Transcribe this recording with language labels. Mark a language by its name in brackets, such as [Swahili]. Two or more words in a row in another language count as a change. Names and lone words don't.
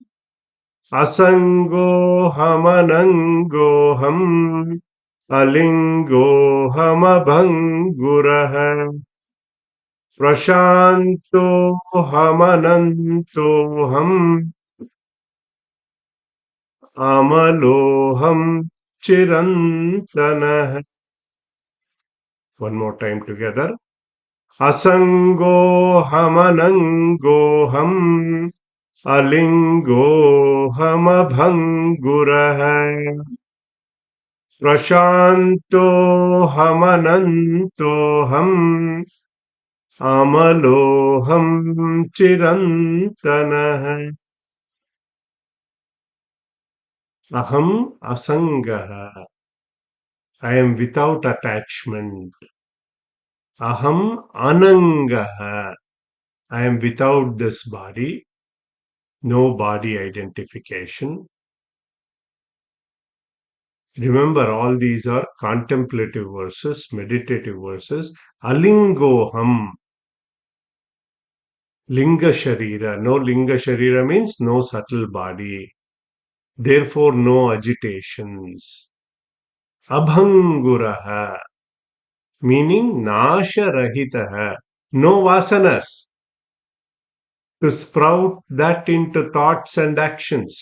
[Sanskrit] Asangohamanangoham, alingohamabhangurah, prashantohamanantoham, amaloham chirantanah. [English] One more time together. [Sanskrit] Asangohamanangoham, alingohamabhangurah, prashantohamanantoham, amaloham chirantanah. Aham asangaha. [English] I am without attachment. [Sanskrit] Aham anangaha. [English] I am without this body, no body identification. Remember, all these are contemplative verses, meditative verses. [Sanskrit] Alingoham, linga sharira. [English] No [Sanskrit] linga sharira [English] means no subtle body. Therefore, no agitations. [Sanskrit] Abhanguraha, meaning nasha rahitaha. [English] No vasanas to sprout that into thoughts and actions.